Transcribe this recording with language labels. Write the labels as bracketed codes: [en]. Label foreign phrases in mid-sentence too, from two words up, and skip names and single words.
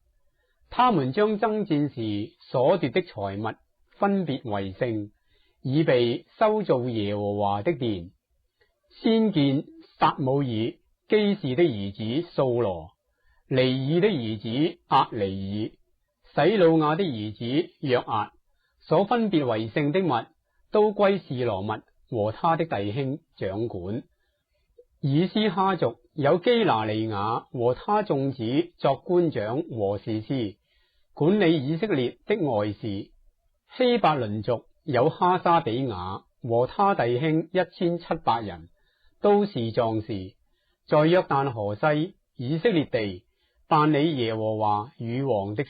[zh] 他們將爭戰時所奪的財物分別為聖，以備修造耶和華的殿。先見撒母耳、基士的兒子掃羅、尼爾的兒子押尼爾、洗魯雅的兒子約押所分別為聖的物，都歸示羅密和他的弟兄掌管。以斯哈族有基拿利雅和他眾子作官長和士師，管理以色列的外事。希伯倫族有哈沙比雅和他弟兄1700人，都是壯士，在約旦河西以色列地辦理耶和華與王的事。